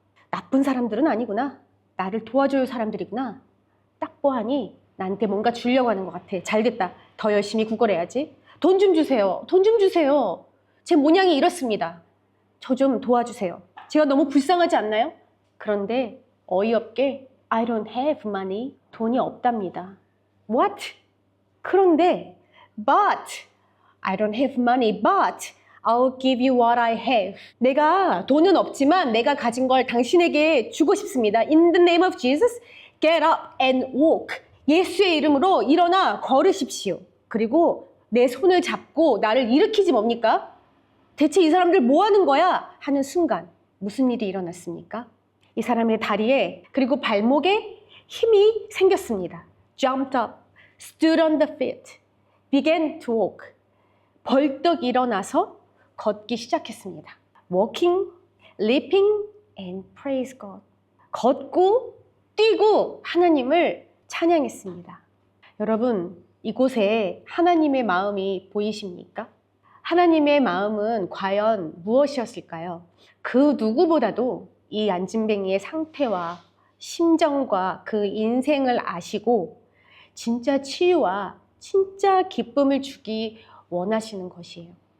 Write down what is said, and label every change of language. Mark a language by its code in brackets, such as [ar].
[ko] 나쁜 사람들은 아니구나. 나를 도와줄 사람들이구나. 딱 보아하니 나한테 뭔가 주려고 하는 것 같아. 잘됐다. 더 열심히 구걸해야지. 돈 좀 주세요. 돈 좀 주세요. 제 모양이 이렇습니다. 저 좀 도와주세요. 제가 너무 불쌍하지 않나요? 그런데 어이없게 [en] I don't have money. [ko] 돈이 없답니다. [en] What? [ko] 그런데 [en] but I don't have money, but I'll give you what I have. [ko] 내가 돈은 없지만 내가 가진 걸 당신에게 주고 싶습니다. [en] In the name of Jesus, get up and walk. [ko] 예수의 이름으로 일어나 걸으십시오. 그리고 내 손을 잡고 나를 일으키지 뭡니까? 대체 이 사람들 뭐 하는 거야? 하는 순간 무슨 일이 일어났습니까? 이 사람의 다리에 그리고 발목에 힘이 생겼습니다. [en] Jumped up, stood on the feet, began to walk. [ko] 벌떡 일어나서 걷기 시작했습니다. [en] Walking, leaping and praise God. [ko] 걷고 뛰고 하나님을 찬양했습니다. 여러분, 이곳에 하나님의 마음이 보이십니까? 하나님의 마음은 과연 무엇이었을까요? 그 누구보다도 이 안진뱅이의 상태와 심정과 그 인생을 아시고 진짜 치유와 진짜 기쁨을 주기 원하시는 것이에요.